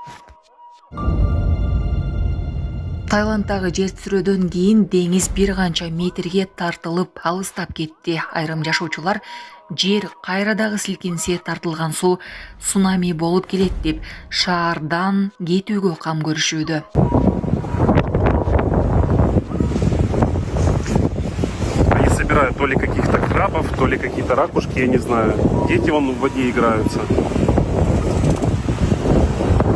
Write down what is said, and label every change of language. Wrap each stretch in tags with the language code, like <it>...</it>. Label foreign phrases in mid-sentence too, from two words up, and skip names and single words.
<ky>Таиландтагы жер титирөөдөн кийин деңиз бир канча метрге тартылып алыстап кетти. Айрым жашоочулар жер кайра дагы силкинсе тартылган суу цунами болуп келет деп шаардан кетүүгө кам көрүшүүдө.</ky> <ru>Они собирают то ли каких-то крабов, то ли какие-то ракушки, я не знаю. Дети вон в воде играются.</ru>